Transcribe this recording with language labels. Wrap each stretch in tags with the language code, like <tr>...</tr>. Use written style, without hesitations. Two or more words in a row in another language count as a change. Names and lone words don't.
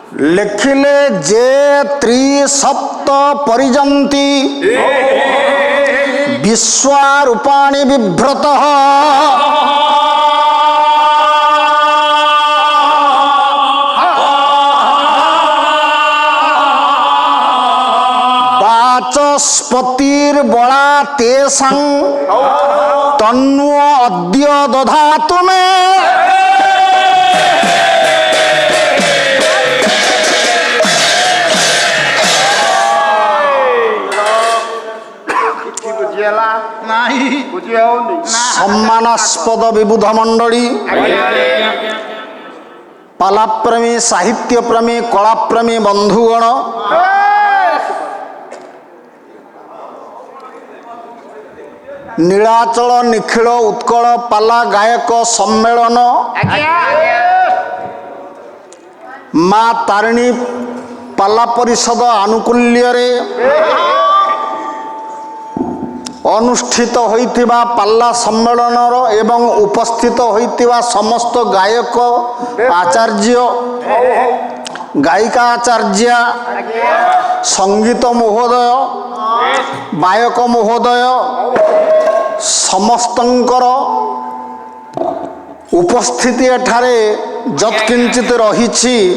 <or>ଲେଖିଲେ ଯେ</or> <sa>ତ୍ରିସପ୍ତ ପରିଜନ୍ତି ବିଶ୍ୱାରୂପାଣୀ ବିଭ୍ରତଃ ବାଚସ୍ପତିର୍ବଳା ତେଷାଂ ତନ୍ନୁ ଅଦ୍ୟ ଦଧାତୁ ମେ।</sa> <or>ସମ୍ମାନାସ୍ପଦ ବିବୁଧ ମଣ୍ଡଳୀ, ପାଲାପ୍ରେମୀ, ସାହିତ୍ୟପ୍ରେମୀ, କଳାପ୍ରେମୀ ବନ୍ଧୁଗଣ, ନୀଳାଚଳ ନିଖିଳ ଉତ୍କଳ ପାଲା ଗାୟକ ସମ୍ମେଳନ ମା ତାରିଣୀ ପାଲା ପରିଷଦ ଆନୁକୂଲ୍ୟରେ ଅନୁଷ୍ଠିତ ହୋଇଥିବା ପାଲା ସମ୍ମେଳନର ଏବଂ ଉପସ୍ଥିତ ହୋଇଥିବା ସମସ୍ତ ଗାୟକ ଆଚାର୍ଯ୍ୟ, ଗାୟିକା ଆଚାର୍ଯ୍ୟା, ସଙ୍ଗୀତ ମହୋଦୟ, ଗାୟକ ମହୋଦୟ ସମସ୍ତଙ୍କର ଉପସ୍ଥିତି ଏଠାରେ ଯତ୍କିଞ୍ଚିତ ରହିଛି।</or>